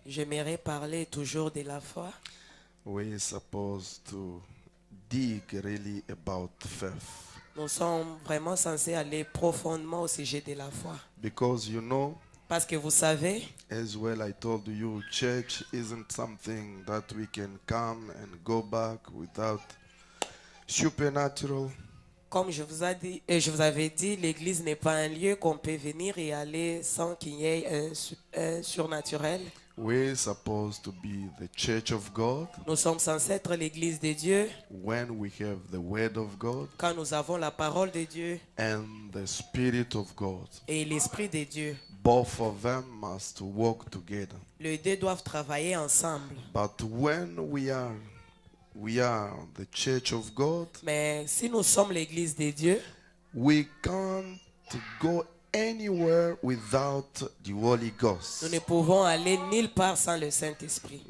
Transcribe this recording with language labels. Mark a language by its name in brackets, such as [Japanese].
[French] J'aimerais parler toujours de la foi. [English] We're supposed to dig really about faith. [French] Nous sommes vraiment censés aller profondément au sujet de la foi. [English] Because you know, [French] Parce que vous savez, [English] as well I told you, church isn't something that we can come and go back without supernatural. [French] comme je vous avais dit, l'église n'est pas un lieu qu'on peut venir et aller sans qu'il y ait un surnaturel. [English] We're supposed to be the church of God [French] Nous sommes censés être l'église de Dieu [English] when we have the word of God [French] quand nous avons la parole de Dieu [English] and the Spirit of God. [French] et l'esprit de Dieu. [English] Both of them must work together. [French] Les deux doivent travailler ensemble. [English] But when we are the church of God, [French] Mais si nous sommes l'église de Dieu, [English] we can't go anywhere without the Holy Ghost. [French] nous ne pouvons aller nulle part sans le Saint-Esprit.